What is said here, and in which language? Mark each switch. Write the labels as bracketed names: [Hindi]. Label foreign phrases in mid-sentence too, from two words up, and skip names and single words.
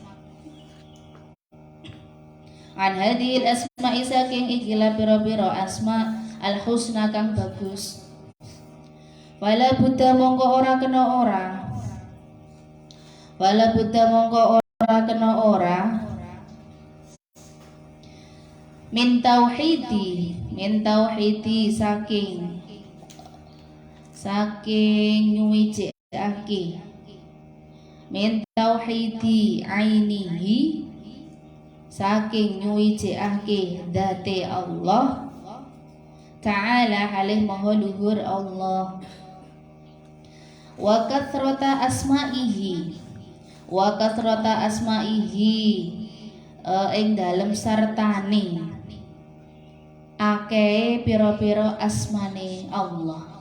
[Arabic] An hadhil asma [Javanese] saking ikilah pira-pira [Arabic] asma al husna [Javanese] kang bagus. [Arabic] Wala buddha [Javanese] mongko ora kena ora. [Arabic] Wala buddha [Javanese] mongko ora kena ora. [Arabic] Min tauhidi [Javanese] saking nyuwijake. [Arabic] Min tauhidi ainihi [Javanese] saking nyuwijake dzate Allah taala halih maha luhur Allah. [Arabic] wa kathrata asma'ihi [Javanese] ing dalem sartane akeh pira-pira asmane Allah.